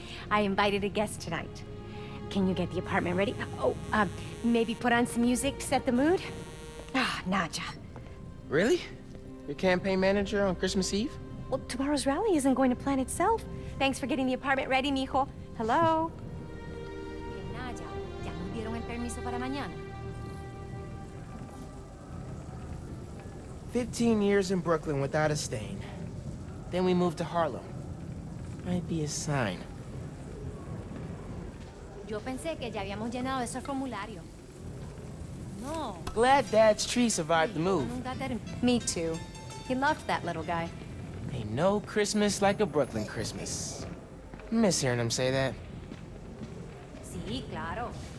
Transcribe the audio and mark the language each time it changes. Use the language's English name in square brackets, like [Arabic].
[English] I invited a guest tonight. Can you get the apartment ready? Oh, maybe put on some music to set the mood? Ah, Naja. Really? Your campaign manager on Christmas Eve? Well, tomorrow's rally isn't going to plan itself. Thanks for getting the apartment ready, mijo. Hello? [Spanish] Naja, ya nos dieron el permiso para mañana. [English] 15 years in Brooklyn without a stain. Then we moved to Harlem. Might be a sign. [Spanish] Yo pensé que ya habíamos llenado esos formularios. No. [English] Glad Dad's tree survived the move. Me too. He loved that little guy. Ain't no Christmas like a Brooklyn Christmas. Miss hearing him say that. [Spanish] Sí, claro.